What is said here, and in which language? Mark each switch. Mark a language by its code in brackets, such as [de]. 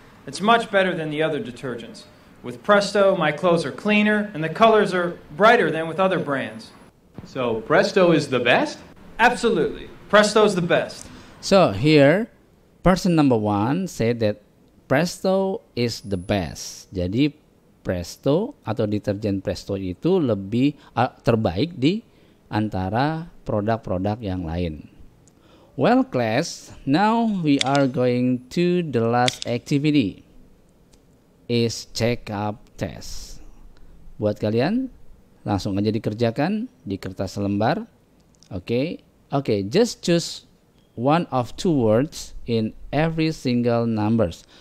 [en] It's much better than the other detergents. With Presto, my clothes are cleaner and the colors are brighter than with other brands. So Presto is the best? Absolutely. Presto's the best. So here, person number one said that Presto is the best. [id] Jadi Presto atau deterjen Presto itu lebih terbaik di antara produk-produk yang lain. [en] Well class, now we are going to the last activity. Is check up test. [id] Buat kalian langsung aja dikerjakan di kertas lembar. [en] Okay, just choose one of two words in every single numbers.